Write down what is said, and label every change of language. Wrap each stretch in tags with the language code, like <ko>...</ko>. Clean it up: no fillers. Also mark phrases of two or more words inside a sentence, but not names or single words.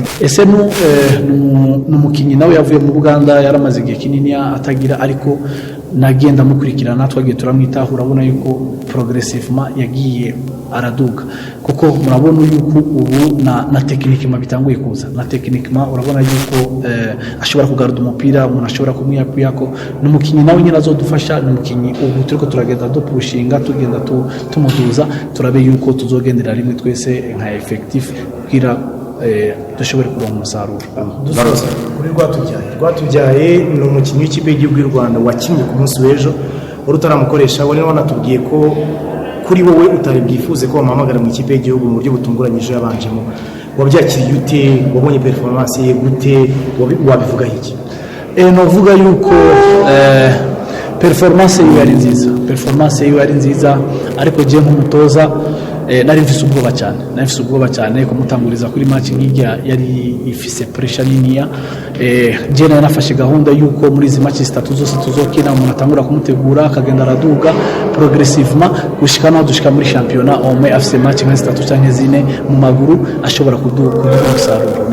<rn>Ese n'umukinyi nawe yavuye mu Buganda, yaramaze igihe kinini atagira, ariko nagenda mukurikirana, twagiye turamwitaho, urabona yuko progressivement yagiye araduga, kuko murabona yuko ubu na technique bitanguye kuza, na technique urabona yuko ashobora kugaruda umupira, umuntu ashobora kumwiyako. N'umukinyi nawe nyine azodufasha, n'umukinyi ubu turiko turagenda dupushinga, tugenda tumuduza, turabe yuko tuzogendera rimwe twese nka effectif kugira dushobore kuronka umusaruro.</rn> <rw>Kuri Rwatubyaye ni umukinnyi w'ikipe y'igihugu y'u Rwanda wakinnye ku munsi w'ejo, wari utaramukoresha, wari wanatubwiye ko kuri wowe utari bwifuze ko bamuhamagara mu ikipe y'igihugu mu buryo butunguranyije yabanjemo. Wabyakiriye ute? Wabonye performance ye gute? Wabivugaho iki?</rw> <rn>Novuga yuko performance yiwe ari nziza, ariko je nk'umutoza nari mfise ubwoba cyane kumutanguriza kuri match nk'ijya yari ifise pressure niniya je nafashe gahunda yuko muri izi match zitatu zose tuzokina umuntu atangura kumutegura akagenda araduga progressivement gushika no dushika muri championnat omwe afise match nka zitatu cyangwa zine mu maguru ashobora kuduga umusaruro.</rn>